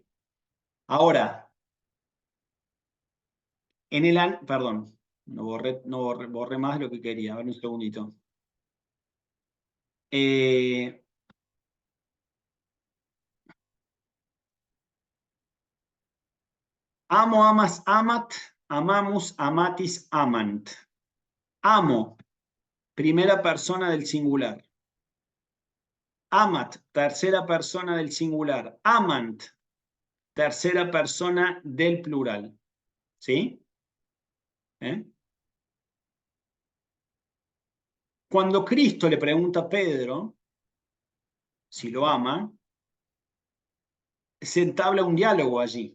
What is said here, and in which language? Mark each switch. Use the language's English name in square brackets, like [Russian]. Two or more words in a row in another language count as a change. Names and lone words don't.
[Spanish] Ahora, perdón, borré más de lo que quería. A ver un segundito. [Latin] Amo, amas, amat, amamos, amatis, amant. [Spanish] Amo, primera persona del singular. Amat, tercera persona del singular. Amant, tercera persona del plural. ¿Sí? Cuando Cristo le pregunta a Pedro si lo ama, se entabla un diálogo allí.